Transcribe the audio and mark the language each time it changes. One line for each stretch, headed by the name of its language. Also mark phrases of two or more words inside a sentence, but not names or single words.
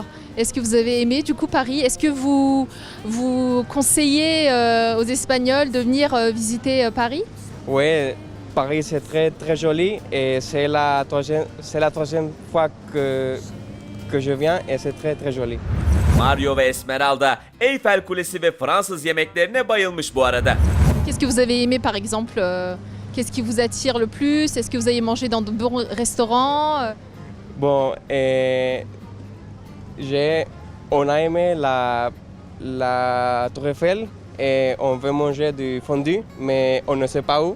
French: Est-ce que vous avez aimé du coup Paris? Est-ce que vous conseillez aux Espagnols de venir visiter Paris? Oui, Paris c'est très très joli et c'est la troisième fois que je viens et c'est très très joli.
Turkish: Mario ve Esmeralda Eyfel Kulesi ve Fransız yemeklerine bayılmış bu arada.
French: Qu'est-ce que vous avez aimé par exemple? Qu'est-ce qui vous attire le plus? Est-ce que vous avez mangé dans de bons restaurants? Bon, on a aimé la Tour Eiffel et on veut manger du fondu, mais on ne sait pas où.